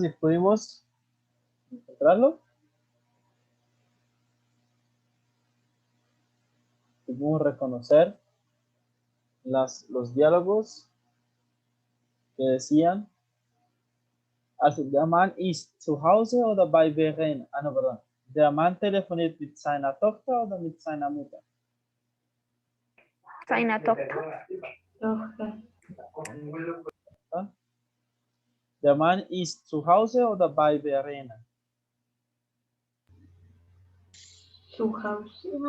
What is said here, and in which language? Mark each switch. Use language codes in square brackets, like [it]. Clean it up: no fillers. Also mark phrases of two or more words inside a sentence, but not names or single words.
[es] Si pudimos encontrarlo. Pudimos reconocer los diálogos que decían, [de] also der Mann ist zu Hause oder bei Verena? [es] Ah, no, perdón. [de] Der Mann telefoniert mit seiner Tochter oder mit seiner Mutter? Seiner Tochter. Der Mann ist zu Hause oder bei Verena? Zu Hause.